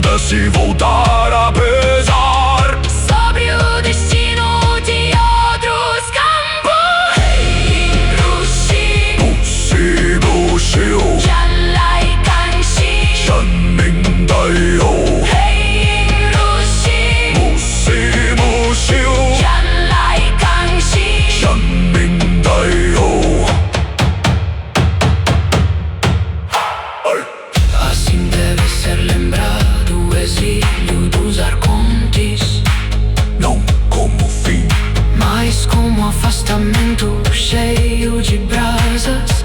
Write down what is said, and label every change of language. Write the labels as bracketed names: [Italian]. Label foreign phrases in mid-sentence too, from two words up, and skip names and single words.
[Portuguese] se voltar a pesar sobre o destino de outros campos. Hey, Rushi, Bushi, Bushi, Janlai Kanshi, Shanning Daiho, Hey, Rushi, Bushi, Bushi, Janlai Kanshi, Shanning Daiho. assim deve ser lembrado o exílio dos arcontes, Não como fim, mas como afastamento cheio de brasas,